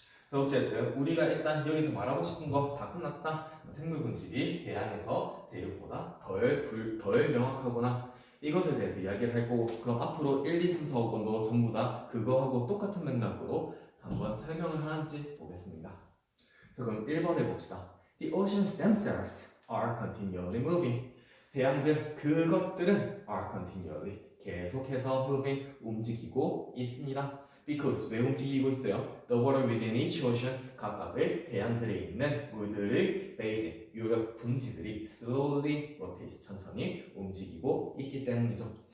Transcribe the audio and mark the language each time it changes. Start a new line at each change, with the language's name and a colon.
Korean: 자, 어쨌든 우리가 일단 여기서 말하고 싶은 거 다 끝났다. 생물군집이 대양에서 대륙보다 덜 명확하거나 이것에 대해서 이야기를 할 거고, 그럼 앞으로 1, 2, 3, 4, 5번도 전부 다 그거하고 똑같은 맥락으로 한번 설명을 하는지 보겠습니다. 자, 그럼 1번에 봅시다.
English: The oceans themselves are continually moving.
Korean: 대양들, 그것들은
English: are continually
Korean: 계속해서
English: moving,
Korean: 움직이고 있습니다.
English: Because
Korean: 왜 움직이고 있어요?
English: The water within each ocean,
Korean: 각각의 대양들에 있는 물들의
English: basin,
Korean: 유력 분지들이
English: slowly rotate,
Korean: 천천히 움직이고 있기 때문이죠.